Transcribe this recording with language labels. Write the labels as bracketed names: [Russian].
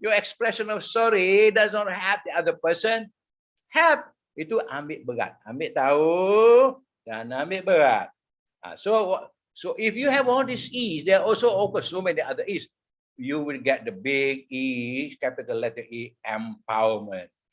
[English] Your expression of sorry does not help the other person. [Malay] Help. Itu ambil berat. Ambil tahu dan ambil berat. [English] So if you have all these E's, there are also so many other E's. You will get the big E, capital letter E, empowerment.